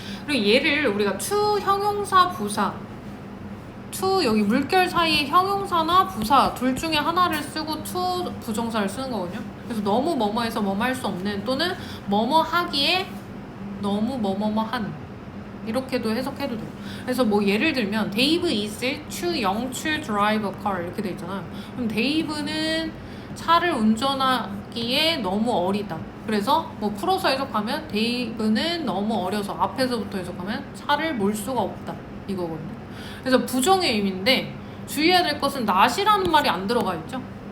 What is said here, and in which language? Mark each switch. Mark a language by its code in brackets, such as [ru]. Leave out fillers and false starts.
[ko] 그리고 얘를 우리가 to 형용사 부사, to 여기 물결 사이에 형용사나 부사 둘 중에 하나를 쓰고 to 부정사를 쓰는 거거든요. 그래서 너무 뭐뭐해서 뭐뭐 할 수 없는, 또는 뭐뭐 하기에 너무 뭐뭐한, 이렇게도 해석해도 돼요. 그래서 뭐 예를 들면 [en] Dave is too young to drive a car [ko] 이렇게 돼 있잖아요. 그럼 Dave는 차를 운전하기에 너무 어리다. 그래서 뭐 풀어서 해석하면 Dave는 너무 어려서, 앞에서부터 해석하면 차를 몰 수가 없다 이거거든요. 그래서 부정의 의미인데 주의해야 될 것은 not이라는 말이 안 들어가 있죠.